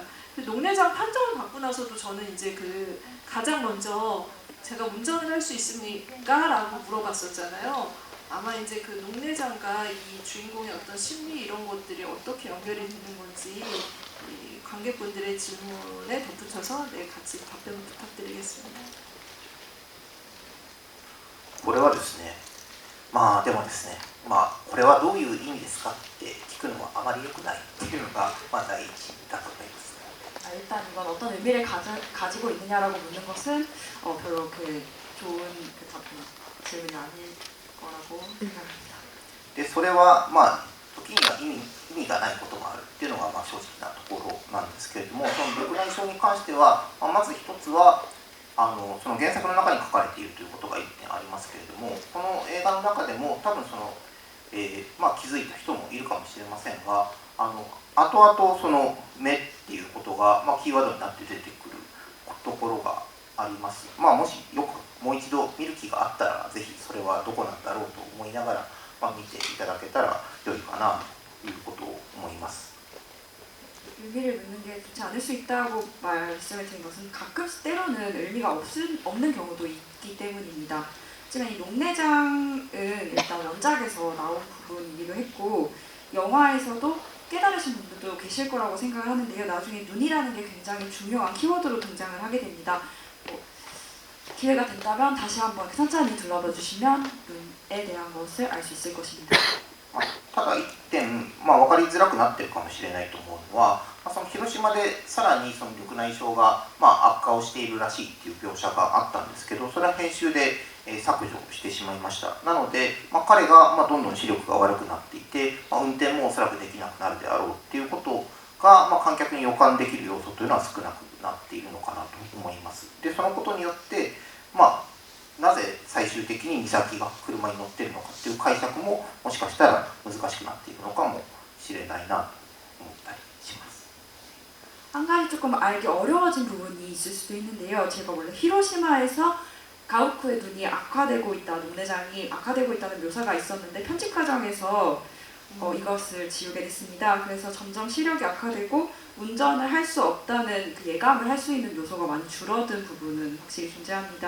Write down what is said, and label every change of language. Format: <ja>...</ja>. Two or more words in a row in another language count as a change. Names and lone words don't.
<ko>그 녹내장 판정을 받고 나서도 저는 이제 그 가장 먼저 제가 운전을 할 수 있습니까? 라고 물어봤었잖아요. 아마 이제 그 녹내장과 이 주인공의 어떤 심리 이런 것들이 어떻게 연결이 되는 건지 이 관객분들의 질문에 덧붙여서 같이 답변을 부탁드리겠습니다.</ko> <ja>これはですね、でもですね、これはどういう意味ですかって聞くのはあまり良くないっていうのが第一だと思います。</ja> <ko>일단 이건 어떤 의미를 가지고 있느냐라고 묻는 것은 별로 좋은 질문이 아닐 거라고 생각합니다.</ko> <ja>でそれは時には意味がないこともある。 っていうのがまあ正直なところなんですけれども、その緑内障に関しては、まあ、まず一つはその原作の中に書かれているということが1点ありますけれども、この映画の中でも多分その、まあ、気づいた人もいるかもしれませんが、後々その目っていうことが、まあ、キーワードになって出てくるところがあります。まあ、もしよくもう一度見る気があったら、ぜひそれはどこなんだろうと思いながら、まあ、見ていただけたら良いかなということを思います。</ja> <ko>의미를 묻는 게 좋지 않을 수 있다고 말씀을 드린 것은 가끔 때로는 의미가 없는 경우도 있기 때문입니다. 하지만 이 녹내장은 일단 원작에서 나온 부분이기도 했고 영화에서도 깨달으신 분들도 계실 거라고 생각을 하는데요. 나중에 눈이라는 게 굉장히 중요한 키워드로 등장을 하게 됩니다. 기회가 된다면 다시 한번 천천히 둘러봐 주시면 눈에 대한 것을 알 수 있을 것입니다.</ko> <ja>ただ一点、まあ、分かりづらくなっているかもしれないと思うのは、まあ、その広島でさらにその緑内障が、まあ、悪化をしているらしいっていう描写があったんですけど、それは編集で削除してしまいました。なので、まあ、彼がまあどんどん視力が悪くなっていて、まあ、運転もおそらくできなくなるであろうっていうことが、まあ、観客に予感できる要素というのは少なくなっているのかなと思います。で、そのことによって、まあなぜ最終的に美咲が車に乗っているのかっていう解釈ももしかしたら難しくなっているのかもしれないなと思ったりします。</ja> <ko>한 가지 조금 알기 어려워진 부분이 있을 수도 있는데요. 제가 원래 히로시마에서 가우쿠의 눈이 악화되고 있다, 녹내장이 악화되고 있다는 묘사가 있었는데 편집 과정에서 이것을 지우게 됐습니다. 그래서 점점 시력이 악화되고 운전을 할 수 없다는 그 예감을 할 수 있는 요소가 많이 줄어든 부분은 확실히 존재합니다.</ko>